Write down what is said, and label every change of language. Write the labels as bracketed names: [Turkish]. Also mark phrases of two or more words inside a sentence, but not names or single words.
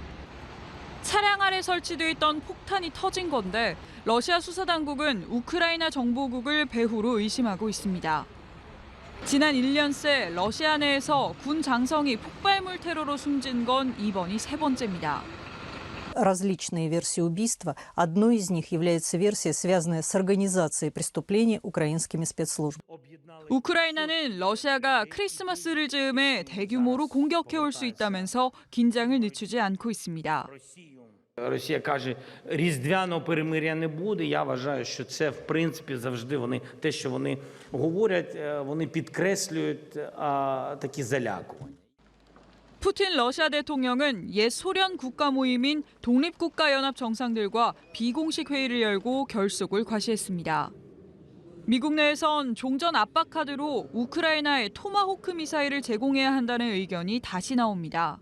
[Korean] 차량 아래 설치돼 있던 폭탄이 터진 건데 러시아 수사당국은 우크라이나 정보국을 배후로 의심하고 있습니다. 지난 1년 새 러시아 내에서 군 장성이 폭발물 테러로 숨진 건 이번이 세 번째입니다. [Russian] Различные версии убийства. Одной из них является версия, связанная с организацией преступлений украинскими спецслужбами. [Korean] 우크라이나는 러시아가 크리스마스를 즈음에 대규모로 공격해올 수 있다면서 긴장을 늦추지 않고 있습니다. [Ukrainian] Росія каже, різдвяного перемир'я не буде. Я вважаю, що це, в принципі, завжди вони, те, що вони говорять, вони підкреслюють такі залякування. [Korean] 푸틴 러시아 대통령은 옛 소련 국가 모임인 독립국가연합 정상들과 비공식 회의를 열고 결속을 과시했습니다. 미국 내에선 종전 압박 카드로 우크라이나에 토마호크 미사일을 제공해야 한다는 의견이 다시 나옵니다.